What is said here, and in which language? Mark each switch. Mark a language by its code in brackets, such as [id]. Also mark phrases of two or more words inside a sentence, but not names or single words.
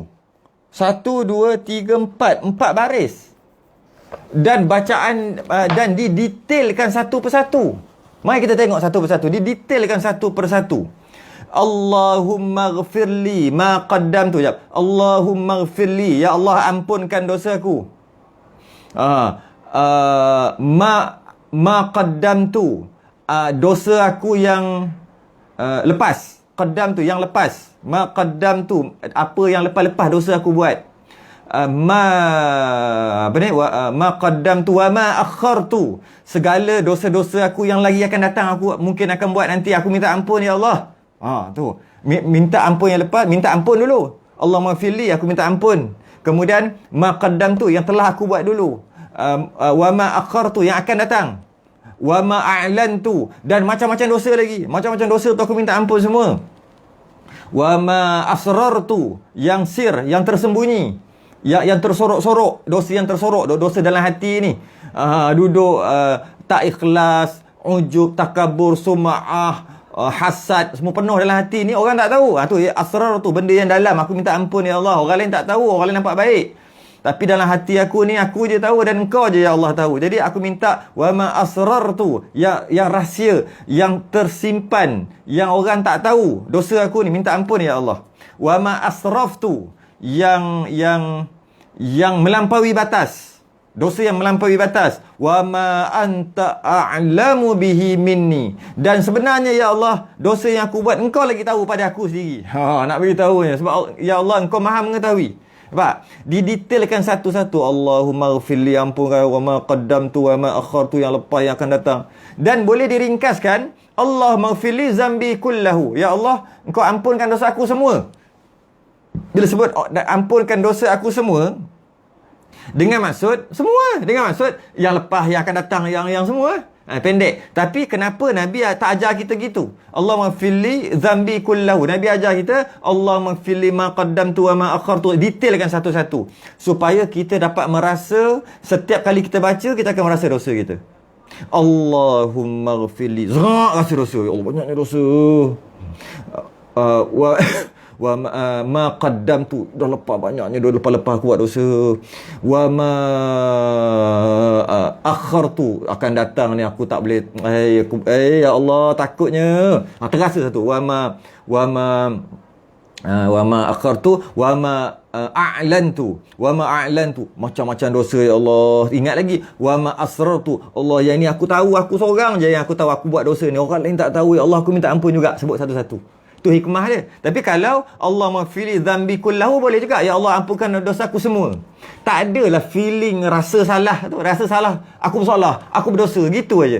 [ms] 1, 2, 3, 4 baris. Dan bacaan dan didetailkan satu persatu. Mari kita tengok satu persatu. Didetailkan satu persatu. [ar] اللهم اغفر لي ما قدمت. اللهم اغفر لي, [ms] ya Allah ampunkan dosaku. [ar] ما قدمت, [ms] dosa aku yang lepas. Qaddam tu yang lepas. [ar] ما قدمت, [ms] apa yang lepas-lepas dosa aku buat. [ar] ما قدمت وما أخرت, [ms] segala dosa-dosa aku yang lagi akan datang, aku mungkin akan buat nanti, aku minta ampun ya Allah. Tu. Minta ampun yang lepas, minta ampun dulu. [ar] اللهم اغفر لي, [ms] aku minta ampun. Kemudian [ar] ما قدمت, [ms] yang telah aku buat dulu. [ar] وما أخرت, [ms] yang akan datang. [ar] وما أعلنت, [ms] dan macam-macam dosa lagi. Macam-macam dosa tu aku minta ampun semua. [ar] وما أسررت, [ms] yang sir, yang tersembunyi, yang tersorok-sorok, dosa yang tersorok, dosa dalam hati ni. Duduk tak ikhlas, ujub, takabur, sum'ah, hasad, semua penuh dalam hati ni, orang tak tahu. Tu asrar tu, benda yang dalam, aku minta ampun ya Allah. Orang lain tak tahu, orang lain nampak baik, tapi dalam hati aku ni, aku je tahu dan engkau je ya Allah tahu. Jadi aku minta [ar] وما أسررت, [ms] yang rahsia, yang tersimpan, yang orang tak tahu, dosa aku ni, minta ampun ya Allah. [ar] وما أسرفت, [ms] yang melampaui batas, dosa yang melampaui batas. [ar] وما أنت أعلم به مني, [ms] dan sebenarnya ya Allah, dosa yang aku buat engkau lagi tahu pada aku sendiri. Nak beritahu ni, sebab ya Allah engkau Maha mengetahui. Nampak? Didetailkan satu-satu. [ar] اللهم اغفر لي, [ms] ampunkan, [ar] وما قدمت وما أخرت, [ms] yang lepas, yang akan datang. Dan boleh diringkaskan, [ar] اللهم اغفر لي ذنبي كله, [ms] ya Allah engkau ampunkan dosa aku semua. Bila sebut ampunkan dosa aku semua, dengan maksud semua, dengan maksud yang lepas, yang akan datang, yang semua. Pendek. Tapi kenapa Nabi tak ajar kita gitu? [ar] اللهم اغفر لي ذنبي كله. [ms] Nabi ajar kita [ar] اللهم اغفر لي ما قدمت وما أخرت. [ms] Detailkan satu-satu, supaya kita dapat merasa, setiap kali kita baca, kita akan merasa dosa kita. [ar] اللهم اغفر لي, [ms] rasa dosa. Ya Allah, banyaknya dosa. [ar] وما قدمت, [ms] dah lepas banyaknya, dah lepas aku buat dosa. [ar] وما أخرت, [ms] akan datang ni aku tak boleh. Ya Allah, takutnya. Terasa satu. [ar] وما أخرت وما أعلنت، وما أعلنت, [ms] macam-macam dosa ya Allah. Ingat lagi, [ar] وما أسررت، الله, [ms] yang ni aku tahu, aku seorang je yang aku tahu aku buat dosa ni, orang lain tak tahu ya Allah, aku minta ampun juga. Sebut satu-satu. Tu hikmah dia. Tapi kalau Allah [ar] مغفري ذنبي كله, [ms] boleh juga, ya Allah ampunkan dosa aku semua. Tak adalah feeling rasa salah tu, rasa salah, aku bersalah, aku berdosa, gitu aja.